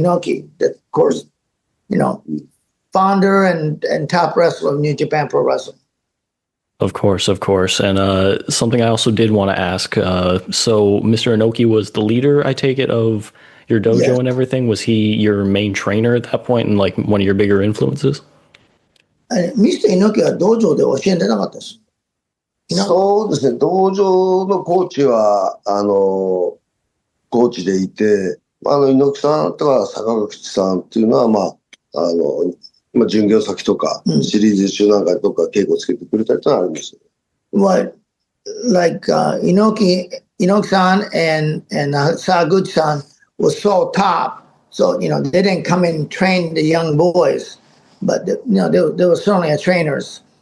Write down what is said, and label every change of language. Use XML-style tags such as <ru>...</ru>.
<en>Inoki, that, of course, founder and top wrestler of New Japan Pro Wrestling. Of course. And something I also did want to ask, so Mr. Inoki was the leader, I take it, of your dojo and everything? Was he your main trainer at that point and like one of your bigger influences? Mr.</en> <ja>Inoki は道場で教えてなかったです。そうですね、道場のコーチは、コーチでいて、猪木さんとか坂口さんっていうのは、巡業先とか、シリーズ中なんかとか稽古つけてくれたりとかあるんですよ。</ja> <en>But like Inoki-san and Sakaguchi-san was so top, so they didn't come in and train the young boys, but they were certainly trainers.</en>